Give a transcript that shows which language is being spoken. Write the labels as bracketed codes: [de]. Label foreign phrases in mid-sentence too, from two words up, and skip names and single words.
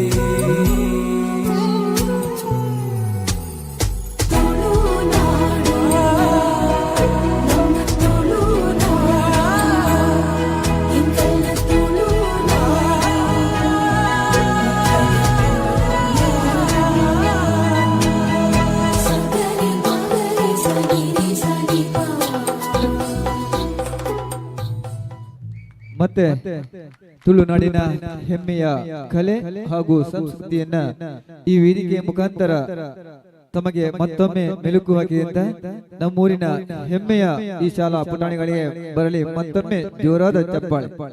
[tcy] ತುಳುನಾಡು ನಮ್ಮ ತುಳುನಾಡು ಎಂತೆಲ್ಲ ತುಳುನಾಡು. ಸಕ್ಕರೆ ಮಕ್ಕರೆ ಸಗಿರಿ ಸಗಿಪ. [kn] ಮತ್ತೆ ತುಳುನಾಡಿನ ಹೆಮ್ಮೆಯ ಕಲೆ ಹಾಗೂ ಸಂಸ್ಕೃತಿಯನ್ನ ಈ ವೇದಿಕೆಯ ಮುಖಾಂತರ ತಮಗೆ ಮತ್ತೊಮ್ಮೆ ಮೆಲುಕು ಹಾಕಿದಂತ ನಮ್ಮೂರಿನ ಹೆಮ್ಮೆಯ ಈ ಶಾಲಾ ಪುಟಾಣಿಗಳಿಗೆ ಬರಲಿ ಮತ್ತೊಮ್ಮೆ ಜೋರಾದ ಚಪ್ಪಾಳೆ.